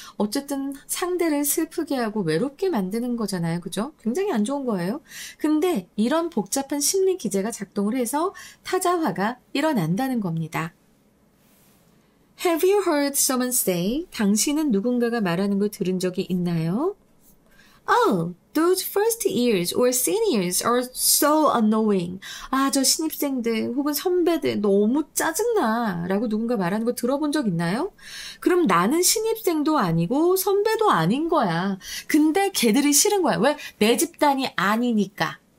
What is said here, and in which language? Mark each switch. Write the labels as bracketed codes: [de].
[ko] 어쨌든 상대를 슬프게 하고 외롭게 만드는 거잖아요. 그죠? 굉장히 안 좋은 거예요. 근데 이런 복잡한 심리 기제가 작동을 해서 타자화가 일어난다는 겁니다. [en] Have you heard someone say? [ko] 당신은 누군가가 말하는 걸 들은 적이 있나요? [en] Oh, those first years or seniors are so annoying. [ko] 아, 저 신입생들 혹은 선배들 너무 짜증나. 라고 누군가 말하는 거 들어본 적 있나요? 그럼 나는 신입생도 아니고 선배도 아닌 거야. 근데 걔들이 싫은 거야. 왜? 내 집단이 아니니까.